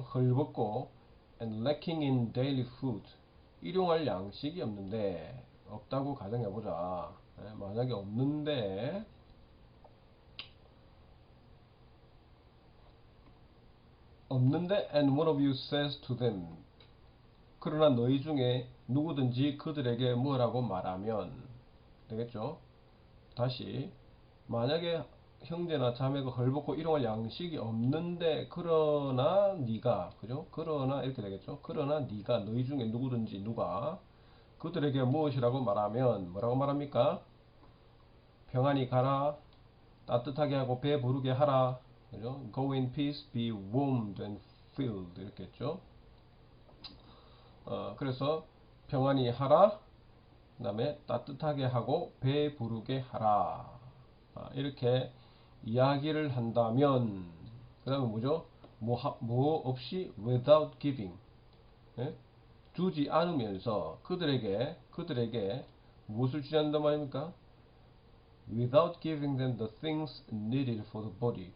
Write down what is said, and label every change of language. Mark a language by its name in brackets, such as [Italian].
[Korean] 헐벗고 [English] and lacking in daily food. [Korean] 일용할 양식이 없다고 가정해보자. 만약에 없는데 [English] and one of you says to them. [Korean] 그러나 너희 중에 누구든지 그들에게 뭐라고 말하면 되겠죠. 다시, 만약에 형제나 자매가 헐벗고 일용할 양식이 없는데 그러나 네가, 그죠? 그러나 이렇게 되겠죠. 그러나 네가, 너희 중에 누구든지 누가 그들에게 무엇이라고 말하면 뭐라고 말합니까? 평안히 가라, 따뜻하게 하고 배 부르게 하라, 그죠? [English] Go in peace, be warmed and filled, [Korean] 이렇게 했죠. 그래서 평안히 하라, 그 다음에 따뜻하게 하고 배 부르게 하라. 이렇게 이야기를 한다면, 그 다음에 뭐죠? 뭐 없이 [English] without giving. [Korean] 예? 주지 않으면서 그들에게 무엇을 주지 않는단 말입니까? [English] without giving them the things needed for the body.